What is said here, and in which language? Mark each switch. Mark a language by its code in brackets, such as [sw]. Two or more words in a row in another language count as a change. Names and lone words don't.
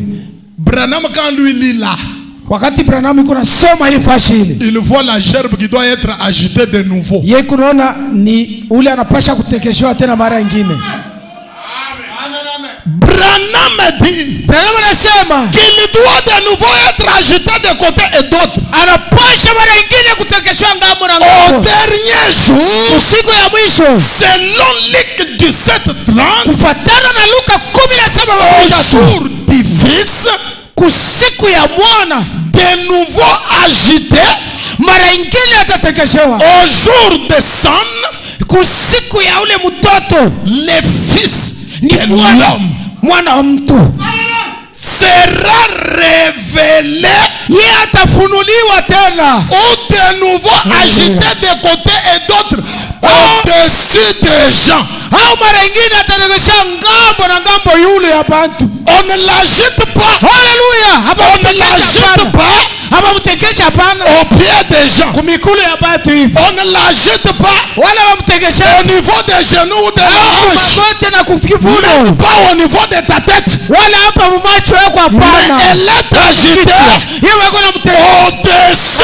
[fr] Branham quand lui lit là, [sw] wakati Branham iko nasoma ile fashi ile, [fr] il voit la gerbe qui doit être agitée de nouveau. [sw] Yeye kunaona ni ule anapasha kutekeshwa tena mara nyingine. [fr] Branham dit qu'il doit de nouveau être agité de côté et d'autre. [sw] Anapasha mara nyingine kutekeshwa ngambo na ngambo. [fr] Au dernier jour, [sw] usiku ya mwisho, [fr] selon Luc 17:30, [sw] kufuatana na Luka 17:13, [fr] au jour du Fils, [sw] kusiku ya mwana [fr] de nouveau agité, [sw] mara nyingine atatekeshewa. [fr] Au jour de son, [sw] kusiku ya ule mtoto, [fr] le Fils [sw] ni mwana wa mtu [fr] sera révélé, [sw] yeye atafunuliwa tena, [fr] ou de nouveau agité de côté et d'autre au-dessus des gens. [sw] Au mara nyingine atatekesha ngambo na ngambo yule ya bantu. [fr] On ne l'agite pas. Hallelujah. On ne l'agite pas. Au pied des gens. On ne l'agite pas au niveau des genoux ou de la bouche. Même pas au niveau de ta tête. Mais elle est agitée au-dessus.